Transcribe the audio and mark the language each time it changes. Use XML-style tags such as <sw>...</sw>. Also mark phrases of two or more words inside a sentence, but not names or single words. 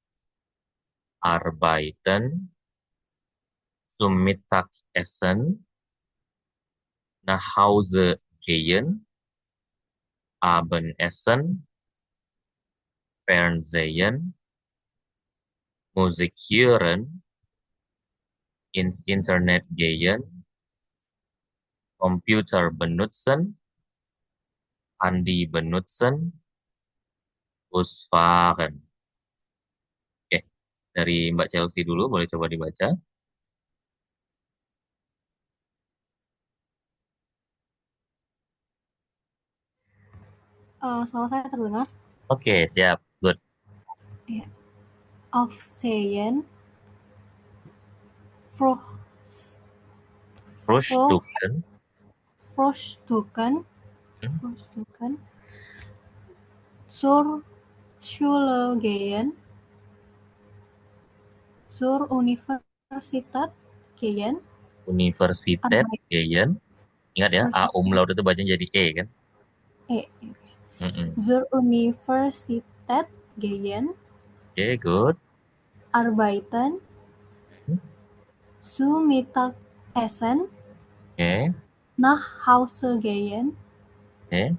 <de>arbeiten, zum Mittagessen, nach Hause gehen, Abendessen, Fernsehen, Musik hören, ins Internet gehen, Computer benutzen, Handy benutzen, Bus fahren.</de> <id>Oke, dari Mbak Chelsea dulu, boleh coba dibaca. Suara saya terdengar? Oke, siap. Good. Ya.</id> <de>Aufstehen, Fruh, Fruh, Frühstücken. Frühstücken, Hmm, Frühstücken, zur Schule gehen, zur Universität gehen, Universität Arbeit, gehen.</de> <id>Ingat ya, A</id> <de>Universität,</de> <id>umlaut itu bacanya jadi E kan? eh, Mm-mm.</id> <de>zur Universität gehen,</de> <id>Oke, good.</id> <de>arbeiten, Hmm, zu Mittagessen,</de> <id>oke,</id> <de>nach Hause gehen,</de> <id>oke.</id>